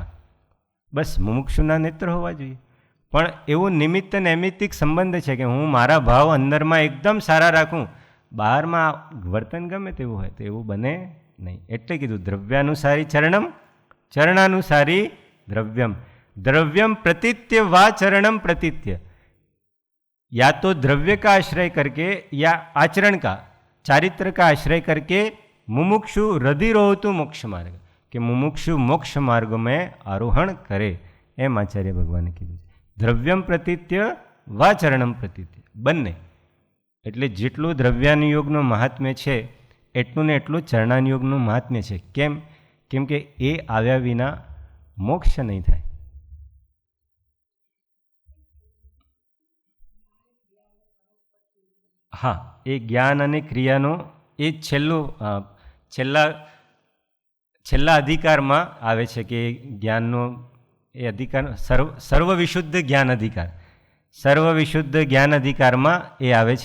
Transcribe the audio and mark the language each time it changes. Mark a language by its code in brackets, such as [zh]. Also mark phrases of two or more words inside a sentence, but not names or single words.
[gu] બસ મુમુક્ષુના નેત્ર હોવા જોઈએ. પણ એવું નિમિત્ત નૈમિત્તિક સંબંધ છે કે હું મારા ભાવ અંદરમાં એકદમ સારા રાખું, બહારમાં વર્તન ગમે તેવું હોય તો એવું બને નહીં. એટલે કીધું [sa] દ્રવ્યાનુસારી ચરણમ ચરણાનુસારી દ્રવ્યમ. द्रव्यम प्रतीत्य वा चरणम प्रतीत्य, [hi] या तो द्रव्य का आश्रय करके या आचरण का चारित्र का आश्रय करके [sa] मुमुक्षु रधिर होतु मोक्ष मार्ग, [hi] कि मुमुक्षु मोक्ष मार्ग में आरोहण करे, [gu] એમ આચાર્ય ભગવાને કીધું. [sa] द्रव्यम प्रतीत्य वा चरणम प्रतीत्य बन्ने. [gu] એટલે જેટલું દ્રવ્યાનુયોગનું મહાત્મ્ય છે એટલું ને એટલું ચરણાનુયોગનું મહાત્મ્ય છે. કેમ કે એ આવ્યા વિના મોક્ષ નહીં થાય. હા, એ જ્ઞાન અને ક્રિયાનો એ છેલ્લા અધિકારમાં આવે છે કે જ્ઞાનનો એ અધિકાર સર્વવિશુદ્ધ જ્ઞાન અધિકાર, સર્વવિશુદ્ધ જ્ઞાન અધિકારમાં એ આવે છે.